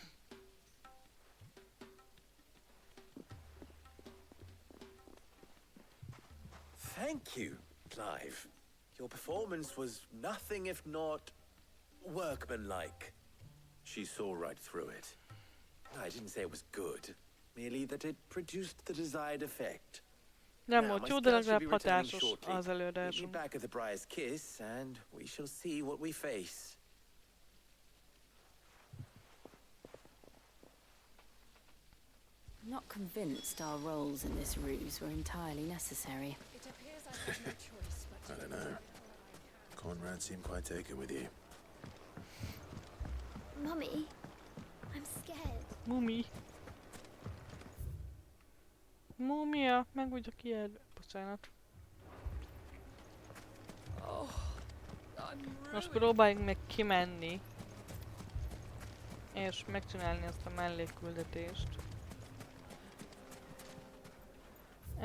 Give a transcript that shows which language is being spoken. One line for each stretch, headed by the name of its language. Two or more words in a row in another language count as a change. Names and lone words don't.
English: Thank you, Clive. Your performance was nothing if not workmanlike. She saw right through it. I didn't say it was good, merely that it produced the desired effect.
Hungarian: Nem volt jó, de legalább hatásos az
English: We'll
Hungarian: előadásunk.
English: be back at the Briar's Kiss, and we shall see what we face. I'm not convinced our roles in this ruse were entirely necessary. It appears I have no choice but I don't know. Conrad seemed quite taken with you. Mummy, I'm scared.
Hungarian: Mumi. Múmia, meg vagyok ijedve. Bocsánat. Most próbáljunk meg kimenni. És megcsinálni ezt a mellékküldetést.